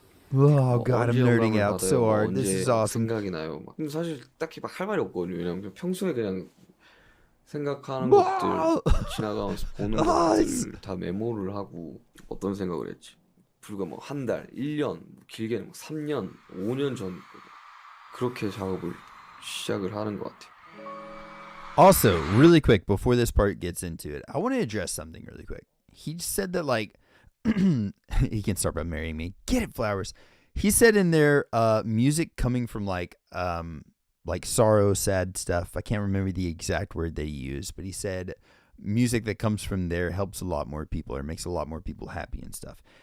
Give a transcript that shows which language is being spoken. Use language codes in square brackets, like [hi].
[en] Oh God, I'm nerding out so hard. This is awesome. [ko] 생각이 나요. 막. 근데 사실 딱히 막 할 말이 없거든요. 왜냐면 평소에 그냥 생각하는 것들 지나가면서 보는 것들 다 메모를 하고 어떤 생각을 했지. 불과 뭐 한 달, 1년, 길게는 뭐 3년, 5년 전 그렇게 작업을 시작을 하는 것 같아요. [en] Also, really quick before this part gets into it, I want to address something really quick. He said that like he can start by marrying me. Get it, Flowers. He said in there, music coming from like sorrow, sad stuff. I can't remember the exact word that he used, but he said music that comes from there helps a lot more people or makes a lot more people happy and stuff.